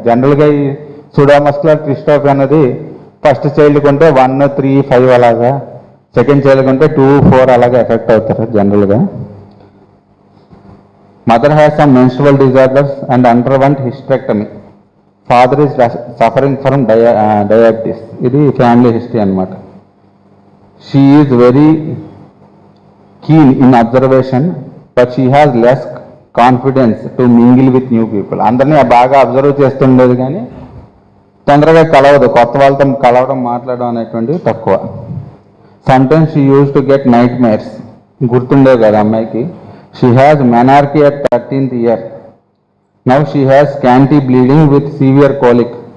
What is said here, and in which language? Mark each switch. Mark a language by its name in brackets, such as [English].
[Telugu] జనరల్గా ఈ సూడోమస్కులర్ డిస్ట్రోఫీ అన్నది ఫస్ట్ చైల్డ్ కొంటే 1, 3, 5 అలాగా, సెకండ్ చైల్డ్ కొంటే 2, 4 అలాగా ఎఫెక్ట్ అవుతారు జనరల్గా. [English] Mother has some menstrual disorders and underwent hysterectomy. Father is suffering from diabetes. [Telugu] ఇది ఫ్యామిలీ హిస్టరీ అనమాట. [English] She is very keen in observation, but she has less confidence to mingle with new people. [Telugu] అందరినీ బాగా observe చేస్తుండేది కానీ తొందరగా కలవదు, కొత్త వాళ్ళతో కలవడం మాట్లాడడం అనేటువంటివి తక్కువ. [English] sometimes she use to get nightmares, [Telugu] గుర్తుండేవి కదా అమ్మాయికి. [English] She has menarche at 13th year. Now she has scanty bleeding with severe colic.